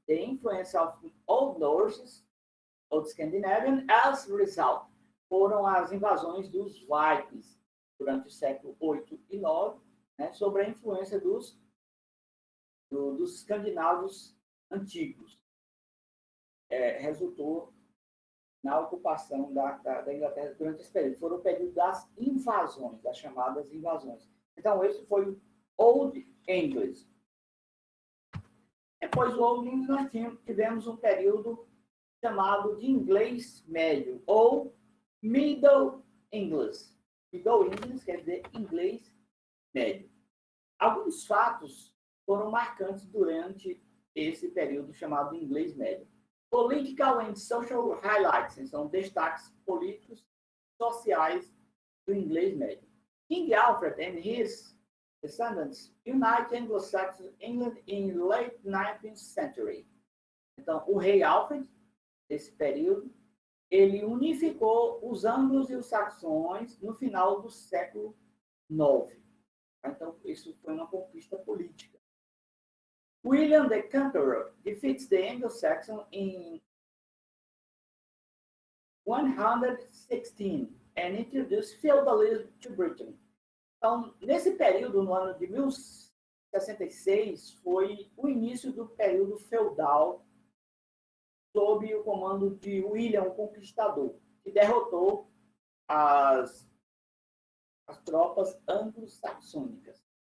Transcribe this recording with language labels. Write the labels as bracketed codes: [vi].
[en] The influence of Old Norse, Old Scandinavian, as a result. [pt] Foram as invasões dos Vikings durante o século 8 e 9, né, sobre a influência dos escandinavos antigos. Resultou na ocupação da Inglaterra durante esse período. Foram o período das invasões, das chamadas invasões. Então, esse foi o Old English. Depois do Old English, nós tivemos um período chamado de inglês médio, ou Middle English. Middle English quer dizer inglês médio. Alguns fatos foram marcantes durante esse período chamado de inglês médio. [en] Political and social highlights, [pt] são destaques políticos e sociais do inglês médio. [en] King Alfred and his descendants unite Anglo-Saxon England in late 19th century. [pt] Então, o rei Alfred, nesse período, ele unificou os anglos e os saxões no final do século IX. Então, isso foi uma conquista política. [en] William the Conqueror defeats the Anglo-Saxon in 116 and introduced feudalism to Britain. [pt] Então, nesse período, no ano de 1066, foi o início do período feudal sob o comando de William o Conquistador, que derrotou as tropas anglo-saxônicas.